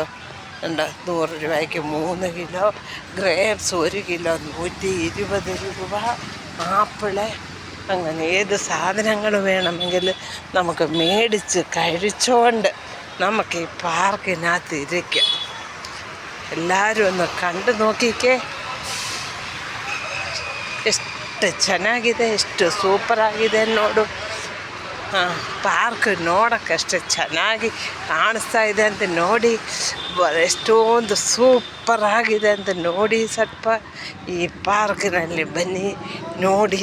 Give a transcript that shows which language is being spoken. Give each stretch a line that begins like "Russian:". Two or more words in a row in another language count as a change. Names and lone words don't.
Malayalam: 100 രൂപയ്ക്ക് 3 കിലോ ഗ്രേപ്സ്, 1 കിലോ 120 രൂപ. ആപ്പിള്, അങ്ങനെ ഏത് സാധനങ്ങൾ വേണമെങ്കിൽ നമുക്ക് മേടിച്ച് കഴിച്ചുകൊണ്ട് നമുക്ക് ഈ പാർക്കിനകത്ത് ഇരിക്കാം.
Kannada: ಎಲ್ಲರೂ ಒಂದು ಕಂಡು ನೋಕಿಕೆ, ಎಷ್ಟು ಚೆನ್ನಾಗಿದೆ, ಎಷ್ಟು ಸೂಪರಾಗಿದೆ ನೋಡು. ಪಾರ್ಕ್ ನೋಡೋಕ್ಕೆ ಅಷ್ಟು ಚೆನ್ನಾಗಿ ಕಾಣಿಸ್ತಾ ಇದೆ ಅಂತ ನೋಡಿ, ಎಷ್ಟೊಂದು ಸೂಪರಾಗಿದೆ ಅಂತ ನೋಡಿ ಸ್ವಲ್ಪ ಈ ಪಾರ್ಕಿನಲ್ಲಿ ಬನ್ನಿ ನೋಡಿ.